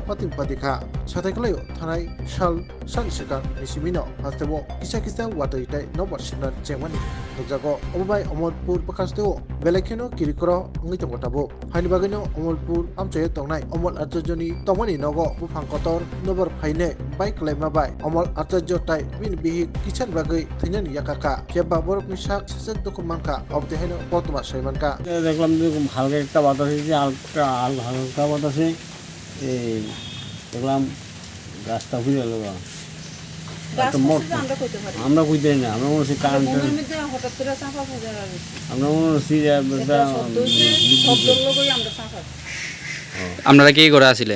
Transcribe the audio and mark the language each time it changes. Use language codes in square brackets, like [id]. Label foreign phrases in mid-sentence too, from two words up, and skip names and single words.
[trp] pating patika sathaiklayo thanai sal san sika nisimino hastebo kisa watai tai nobar sinar jemani nukjago obai Omorpur pakasteo belakeno kirikro ngitongo tabo haini bagino Omorpur amchaye tongnai Omol Acharya tongmani nogo bufang kotor nobar phaine bai klaima bai Omol Acharya tai bin bihi kisan bagai thainani yakaka keba borokni sak sasek dokumanka obte haino botoma saimanka [bn] দেখলাম যে হালকা একটা বাতাস এসেছে হালকা বাতাসে এই দেখলাম গাছটা ঘুরে গেল আমরা বুঝতে না আমরা মনে হচ্ছে কারেন্ট আমরা মনে হচ্ছি আপনারা কি করে আসছিলেন?